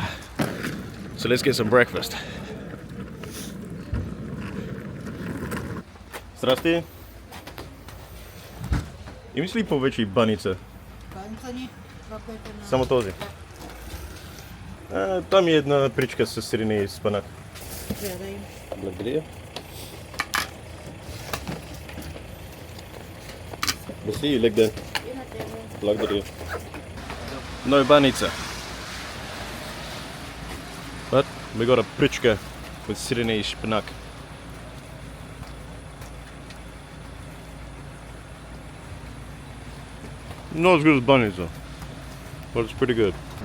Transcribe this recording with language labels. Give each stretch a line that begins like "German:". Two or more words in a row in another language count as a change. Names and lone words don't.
English: So let's get some breakfast.
Bulgarian: Здрасти. Имаш ли повече баница? Баница ни, това, което на... Само този? Там е една причка с сирене и спанак. Гледай. Благодаря.
English: Merci, you like that?
Bulgarian: Благодаря.
English: No banitsa. But we got a prichka with sirene spinach. Not as good as banitsa, but it's pretty good.